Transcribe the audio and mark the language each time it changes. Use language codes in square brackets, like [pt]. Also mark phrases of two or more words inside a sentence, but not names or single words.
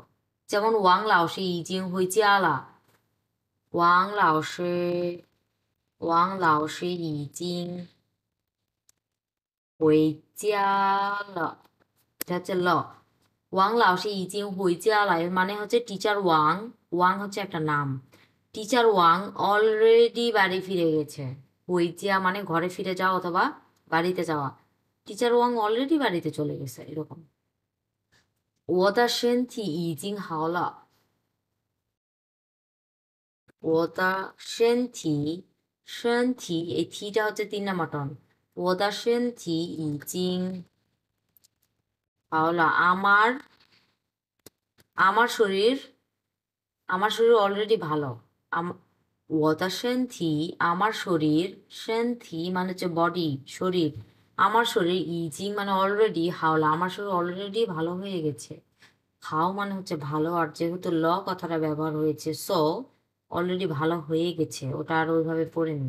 [zh] যেমন 王老师已经回家了，王老师王老师已经回家了, [bn] এটা হচ্ছে ল। [zh] 王老师已经回家了 [bn] এর মানে হচ্ছে টিচার ওয়াং, ওয়াং হচ্ছে একটা নাম, টিচার ওয়াং অলরেডি বাড়ি ফিরে গেছে। হুইজিয়া মানে ঘরে ফিরে যাওয়া অথবা বাড়িতে যাওয়া। টিচার ওয়াং অলরেডি বাড়িতে চলে গেছে, এরকম। [zh] 我的身体已经好了，我的身体 [bn] এই থিটা হচ্ছে 3 নাম্বার টন। [zh] 我的身体已经好了， [bn] আমার শরীর, আমার শরীর অলরেডি ভালো। আম- [zh] 我的身体 [bn] আমার শরীর, 身体 মানে হচ্ছে বডি, শরীর। আমার শরীর ইজিং মানে অলরেডি, হাওলা আমার শরীর অলরেডি ভালো হয়ে গেছে। হাও মানে হচ্ছে ভালো, আর যেহেতু ল কথাটা ব্যবহার হয়েছে, সো অলরেডি ভালো হয়ে গেছে, ওটা আর ওইভাবে পড়ে নি।